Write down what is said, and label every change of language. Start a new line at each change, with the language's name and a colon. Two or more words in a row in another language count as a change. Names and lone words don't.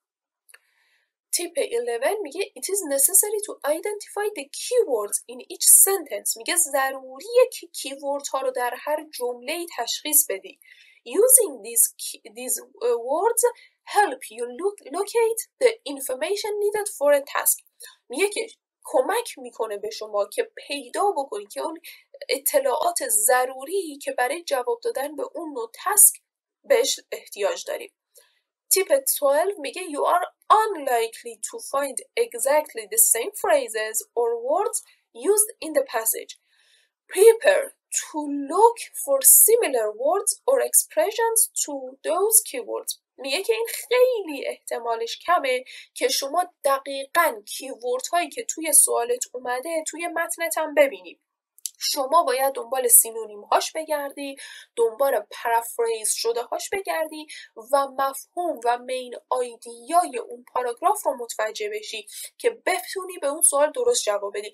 Persian: تیپ 11 میگه
English: it is necessary to identify the keywords in each sentence.
Persian: میگه ضروریه که کیورد ها رو در هر جمله تشخیص بدی.
English: Using these words help you locate the information needed for a task.
Persian: میگه که کمک میکنه به شما که پیدا بکنی که اون اطلاعات ضروری که برای جواب دادن به اون نوع تسک بهش احتیاج داری. تیپ 12 میگه
English: you are unlikely to find exactly the same phrases or words used in the passage. Prepare to look for similar words or expressions to those keywords.
Persian: میگه که این خیلی احتمالش کمه که شما دقیقاً کیورد هایی که توی سوالت اومده توی متنت هم ببینی. شما باید دنبال سینونیم هاش بگردی، دنبال پرافریز شده هاش بگردی و مفهوم و
English: main idea
Persian: اون پاراگراف رو متوجه بشی که بتونی به اون سوال درست جواب بدی.